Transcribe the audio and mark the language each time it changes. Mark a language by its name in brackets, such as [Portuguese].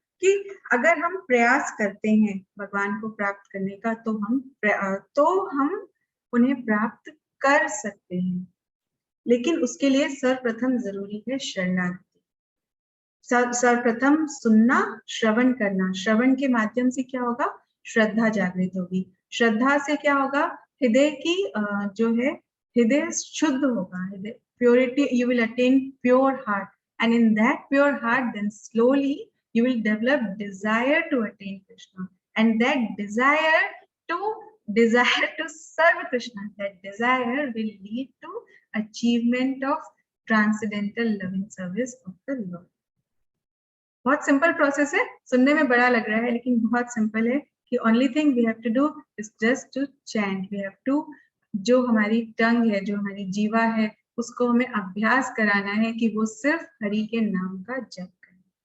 [Hindi] कि अगर हम प्रयास करते हैं भगवान को प्राप्त करने का तो हम उन्हें प्राप्त कर सकते हैं, लेकिन उसके लिए सर्वप्रथम जरूरी है शरणागति। सर्वप्रथम सुनना, श्रवण करना। श्रवण के माध्यम से क्या होगा? श्रद्धा जागृत होगी। श्रद्धा से क्या होगा? हृदय की जो है हृदय शुद्ध होगा, हृदय purity, [English] you will attain pure heart, and in that pure heart then slowly you will develop desire to attain Krishna, and that desire to serve Krishna, that desire will lead to achievement of transcendental loving service of the Lord। [Hindi] बहुत simple process है, सुनने में बड़ा लग रहा है लेकिन बहुत सिंपल है कि [English] Only thing we have to do is just to chant. We have to, [Hindi] जो हमारी टंग है, जो हमारी जीवा है, उसको हमें अभ्यास कराना है कि वो सिर्फ हरि के नाम का जप करे।